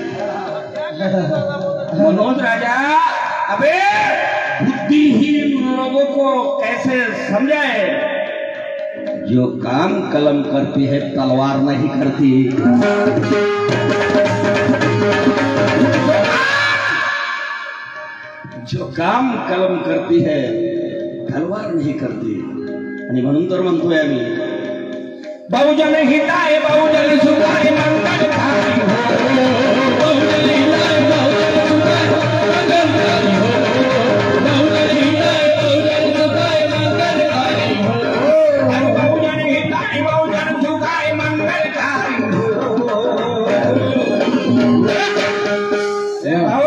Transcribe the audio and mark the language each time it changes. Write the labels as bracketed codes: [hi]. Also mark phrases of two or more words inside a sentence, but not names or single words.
[hi] मनोज राजा अबे बुद्धिहीन लोगों को कैसे समझाए? जो काम कलम करती है तलवार नहीं करती. जो काम कलम करती है तलवार नहीं करती. [mr] आणि म्हणून तर म्हणतोय आम्ही [pi] बहुजन हिताय बहुजन सुखाय [mr] मंगलकारी हो, [pi] बहुजन हिताय बहुजन सुखाय [mr] मंगलकारी हो, [pi] बहुजन हिताय बहुजन सुखाय [mr] मंगलकारी हो, [pi] बहुजन हिताय बहुजन सुखाय [mr] मंगलकारी हो.